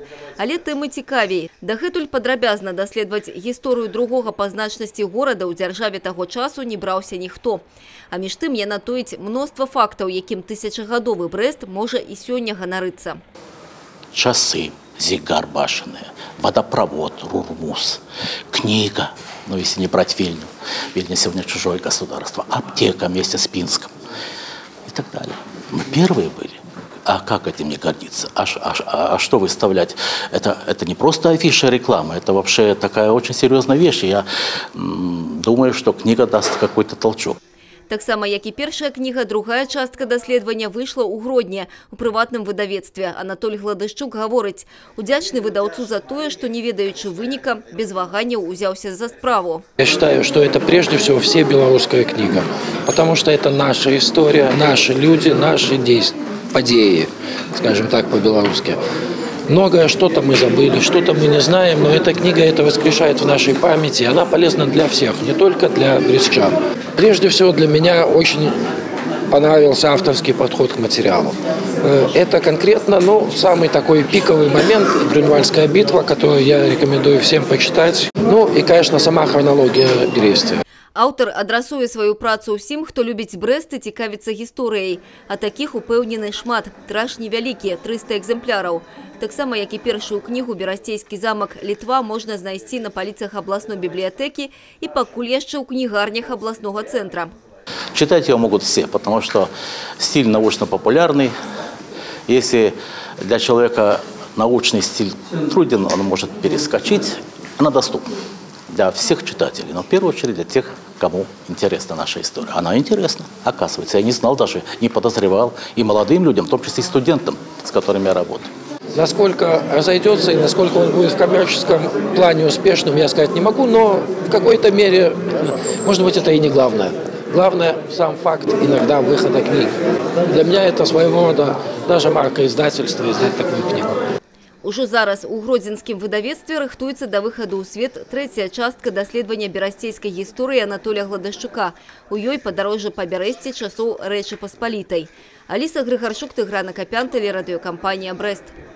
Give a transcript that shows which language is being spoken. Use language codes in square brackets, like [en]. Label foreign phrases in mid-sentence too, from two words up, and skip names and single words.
[be] Але тэмы цікавей. Дагэтуль падрабязна даследаваць гісторыю другога па значнасці горада ў дзяржаве таго часу не браўся ніхто. А між тым яна тоіць мноства фактаў, якім тысячагадовы Брэст можа і сёння ганарыцца. [ru] Часы, зигар башенные, водопровод, Рурмус, книга, ну если не брать Вильню, Вильня сегодня чужое государство, аптека вместе с Пинском и так далее. Мы первые были. А как этим не гордиться? А что выставлять? Это не просто афиша рекламы, это вообще такая очень серьезная вещь. Я думаю, что книга даст какой-то толчок. [be] Таксама, як і першая кніга, другая частка даследавання выйшла ў Гродні у прыватным выдавецтве. Анатолій Гладышчук гаворыць, удзячны выдаўцу за тое, што, не ведаючы выніка, без ваганняў узяўся за справу. [ru] Я считаю, что это прежде всего всебелорусская книга, потому что это наша история, наши люди, наши действия, подеи, скажем так по-белорусски. Многое что-то мы забыли, что-то мы не знаем, но эта книга это воскрешает в нашей памяти. Она полезна для всех, не только для брестчан. Прежде всего для меня очень понравился авторский подход к материалу. Это конкретно, самый такой пиковый момент — Грюнвальдская битва, которую я рекомендую всем почитать. Ну и, конечно, сама хронология Бересты. [be] Аўтар адрасуе сваю працу ўсім, хто любіць Брэст і цікавіцца гісторыяй. А такіх упэўнены шмат. Тыраж невялікі – 300 экземпляраў. Таксама, як і першую кнігу «Берасцейскі замак Літва» можна знайсці на паліцах абласной бібліятэкі і пакуль яшчэ ў кнігарнях абласнога цэнтра. [ru] Читать его могут все, потому что стиль научно-популярный. Если для человека научный стиль труден, он может перескочить. Она доступна для всех читателей, но в первую очередь для тех, кому интересна наша история. Она интересна, оказывается. Я не знал даже, не подозревал. И молодым людям, в том числе и студентам, с которыми я работаю. Насколько разойдется и насколько он будет в коммерческом плане успешным, я сказать не могу, но в какой-то мере, может быть, это и не главное. Главное сам факт иногда выхода книг. Для меня это своего рода даже марка издательства издать такую книгу. [be] Ужо зараз у гродзенскім выдавецтве рыхтуецца да выхаду ў свет трэцяя частка даследавання берасцейскай гісторыі Анатолія Гладышчука. У ёй падарожжа па Бярэсці часоў Рэчы Паспалітай. Аліса Грыгарчук, Тыгран Акапян, тэлерадыёкампанія «Брэст».